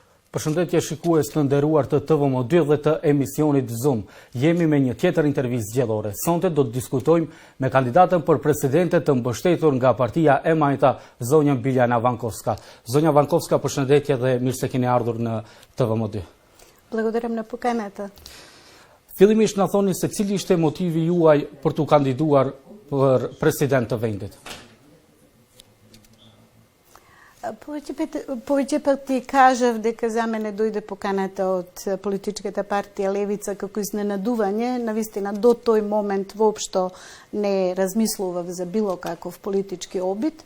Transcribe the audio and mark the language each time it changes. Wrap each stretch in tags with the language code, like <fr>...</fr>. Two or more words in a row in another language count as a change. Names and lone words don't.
<sq>Përshëndetje shikues të nderuar të TVM2 dhe të emisionit Zoom. Jemi me një tjetër intervistë zgjedhore. Sonte do të diskutojmë me kandidatën për presidente të mbështetur nga partia e majta, zonja Biljana Vankovska. Zonja Vankovska, përshëndetje dhe mirë se keni ardhur në TVM2.</sq> <mk>Благодарам на поканата.</mk> <sq>Fillimisht na thoni se cili ishte motivi juaj për të kandiduar për president të vendit.</sq> <mk>Повеќе пати кажав дека за мене дојде поканата од политичката партија Левица како изненадување. Навистина до тој момент воопшто не размислував за било каков политички обид.</mk>